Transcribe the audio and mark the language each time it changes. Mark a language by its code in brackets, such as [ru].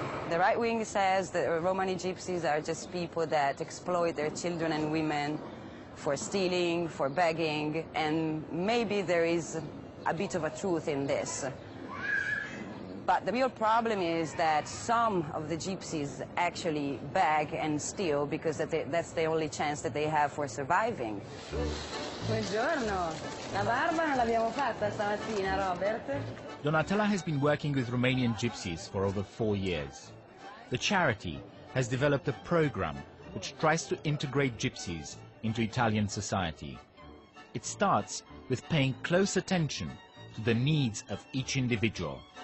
[en] The right wing says that Romani gypsies are just people that exploit their children and women for stealing, for begging, and maybe there is a bit of a truth in this. But the real problem is that some of the gypsies actually beg and steal because that's the only chance that they have for surviving. [it] Buongiorno. La barba non l'abbiamo fatta stamattina, Robert? [en] Donatella has been working with Romanian gypsies for over 4 years. The charity has developed a program which tries to integrate gypsies into Italian society. It starts with paying close attention to the needs of each individual.